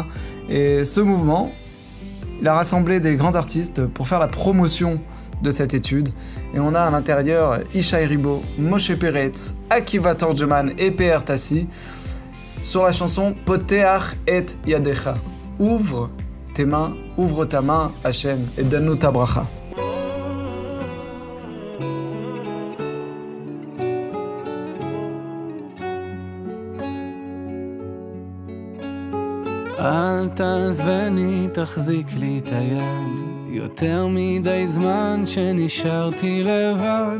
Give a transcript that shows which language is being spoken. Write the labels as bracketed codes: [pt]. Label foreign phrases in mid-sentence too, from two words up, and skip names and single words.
[fr] Et ce mouvement, il a rassemblé des grands artistes pour faire la promotion de cette étude. Et on a à l'intérieur Ishaï Ribo, Moshe Peretz, Akiva Torgeman et PR Tassi sur la chanson Poteach et Yadecha. Ouvre tes mains, ouvre ta main, Hachem, et donne-nous ta bracha. [he] אל תעזבני, תחזיק לי את היד, יותר מדי זמן שנשארתי לבד.